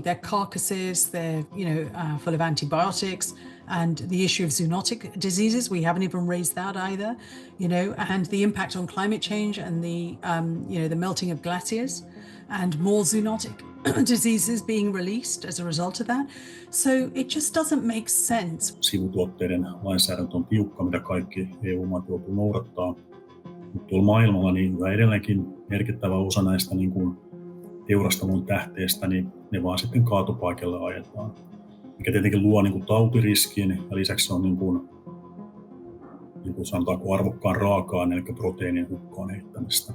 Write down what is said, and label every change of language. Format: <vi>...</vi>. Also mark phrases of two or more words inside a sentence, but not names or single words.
<en>They're carcasses, they're full of antibiotics, and the issue of zoonotic diseases, we haven't even raised that either, and the impact on climate change and the melting of glaciers and more zoonotic diseases being released as a result of that. So it just doesn't make sense.</en> <fi>Sivutuotteiden lainsäädäntö on tiukka, mitä kaikki EU-maat joutuu noudattaa. Mutta tuolla maailmalla niin edelleenkin merkittävä osa näistä niin kuin teurastamon tähteistä, niin ne vaan sitten kaatopaikalle ajetaan. mikä tietenkin luo niin kuin tautiriskin ja lisäksi on niin kuin sanotaanko arvokkaan raaka-aineen, eli proteiinin hukkaan heittämistä.</fi>